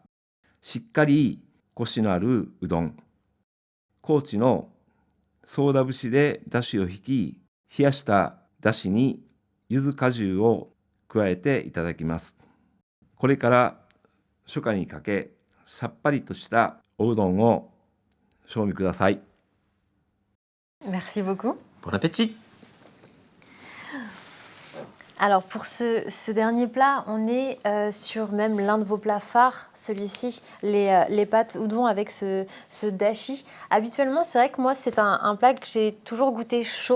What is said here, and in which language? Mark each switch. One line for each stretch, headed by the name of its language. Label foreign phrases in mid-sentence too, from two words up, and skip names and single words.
Japanese: しっかりコシのあるうどん。高知のソーダ節でだしを引き、冷やしただしに柚子果汁を加えていただきます。これから初夏にかけ、さっぱりとしたおうどんを賞味ください。
French: Merci beaucoup. Bon appétit. Alors pour ce dernier plat, on est sur même l'un de vos plats phares, celui-ci, les pâtes udon avec ce dashi. Habituellement, c'est vrai que moi, c'est un plat que j'ai toujours goûté chaud.